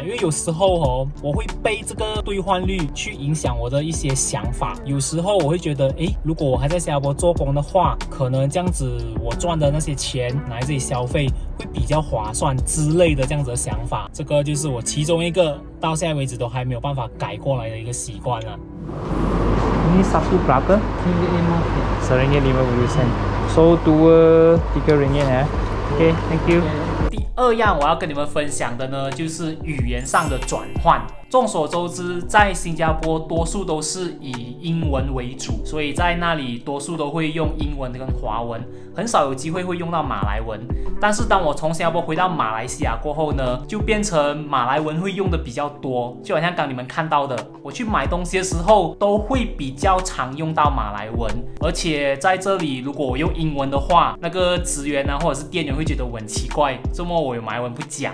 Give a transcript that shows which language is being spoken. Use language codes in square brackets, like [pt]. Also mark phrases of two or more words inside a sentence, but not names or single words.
[zh] 因为有时候我会被这个兑换率去影响我的一些想法，有时候我会觉得，如果我还在新加坡做工的话，可能这样子我赚的那些钱拿来自己消费会比较划算之类的这样子的想法，这个就是我其中一个到现在为止都还没有办法改过来的一个习惯了。 [ms] Ini satu berapa? RM1.50. So 2 RM3 ya. [en] Okay, thank you. [zh] 第二样我要跟你们分享的呢，就是语言上的转换。众所周知，在新加坡多数都是以英文为主，所以在那里多数都会用英文跟华文，很少有机会会用到马来文。但是当我从新加坡回到马来西亚过后呢，就变成马来文会用的比较多，就好像刚你们看到的，我去买东西的时候都会比较常用到马来文，而且在这里如果我用英文的话，那个职员啊或者是店员会觉得我很奇怪，这么我有马来文不讲。